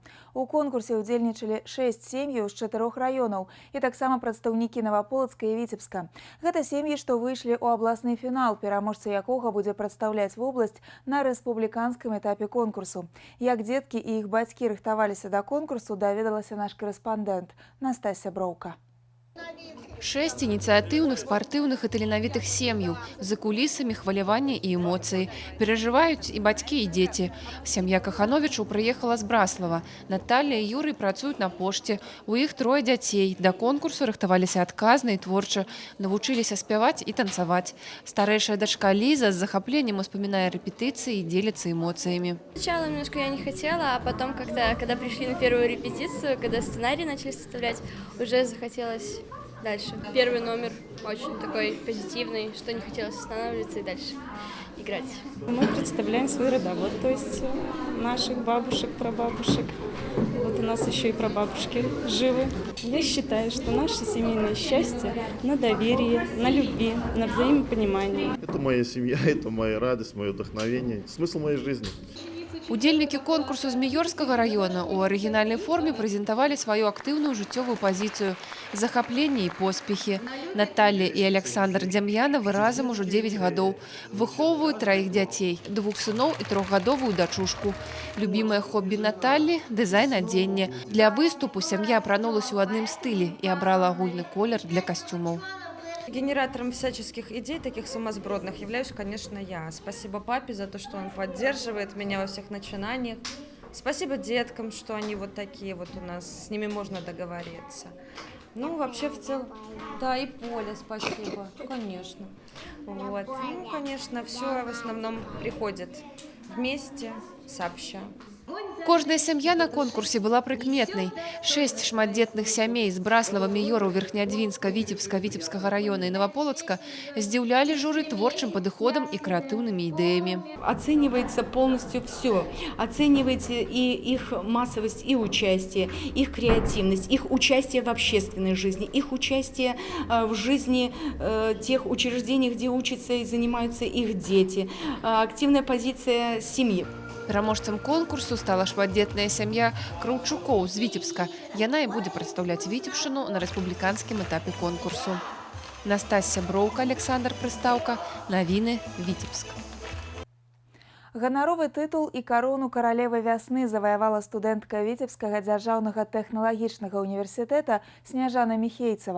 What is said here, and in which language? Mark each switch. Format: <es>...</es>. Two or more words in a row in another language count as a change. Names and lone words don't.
<be>У конкурсе ўдзельнічалі 6 сем'яў з 4 раёнаў і таксама прадстаўнікі Новаполацка і Віцебска. Гэта сем'і, што выйшлі ў абласны фінал, пераможца якога будзе прадстаўляць вобласць на рэспубліканскім этапе конкурсу. Як дзеткі і іх бацькі рыхтаваліся да конкурсу, даведалася наш корэспандэнт Настасья Броўка. 6</be> <ru>инициативных, спортивных</ru> <be>и таленавітых сем'яў. За кулісамі хваляванне і эмоцыі. Перажываюць і бацькі, і дзеці. Сям'я Кахановічаў прыехала з Браслава. Наталья і Юрый працуюць на пошце. У іх 3 дзяцей. Да конкурсу рыхтаваліся адказна і творча. Навучыліся спяваць і танцаваць. Старэйшая дачка Лиза з захапленнем успамінае рэпетыцыі і дзеліцца эмоцыямі.</be> <ru>Сначала немножко я не хотела, а потом как-то, когда пришли на первую репетицию, когда сценарий начали составлять, уже захотелось дальше. Первый номер очень такой позитивный, что не хотелось останавливаться и дальше играть. Мы представляем свой родовод, то есть наших бабушек, прабабушек. Вот у нас еще и прабабушки живы. Я считаю, что наше семейное счастье на доверии, на любви, на взаимопонимании. Это моя семья, это моя радость, мое вдохновение, смысл моей жизни.</ru> <be>Удзельнікі конкурсу з Міёрскага района у арыгінальнай форме прэзентавалі сваю актыўную жыццёвую пазіцыю, захапленне і поспехі. Наталья і Александр Дзям'янавы разам ужо 9 гадоў. Выхоўваюць 3 дзяцей, 2 сыноў і 3гадовую дачушку. Любімае хобі Натальі – дызайн адзення. Для выступу сям'я апранулася ў адным стылі і абрала агульны колер для касцюмаў.</be> <ru>Генератором всяческих идей, таких сумасбродных, являюсь, конечно, я. Спасибо папе за то, что он поддерживает меня во всех начинаниях. Спасибо деткам, что они вот такие вот у нас, с ними можно договориться. Ну, вообще, в целом, да, и Поле спасибо, конечно. Вот. Ну, конечно, все в основном приходит вместе, сообща.</ru> <be>Кожная сям'я на конкурсе была прыкметнай. 6 шматдзетных сямей з Браслава, Міёраў, Верхнядвінска, Віцебска, Віцебскага района і Новополоцка здзіўлялі журы творчым падыходам і крэатыўнымі ідэямі.</be> <ru>Оценивается полностью все. Оценивается и их массовость, и участие, их креативность, их участие в общественной жизни, их участие в жизни тех учреждений, где учатся и занимаются их дети, активная позиция семьи.</ru> <be>Пераможцам конкурсу стала шматдзетная сям'я Краўчукоў з Віцебска. Яна і будзе прадстаўляць Віцебшчыну на рэспубліканскім этапе конкурсу. Настасья Броўка, Александр Прыстаўка. Навіны, Віцебск. Ганаровы тытул і карону каралевы вясны заваявала студэнтка Віцебскага дзяржаўнага тэхналагічнага універсітэта Сняжана Міхейцава.</be>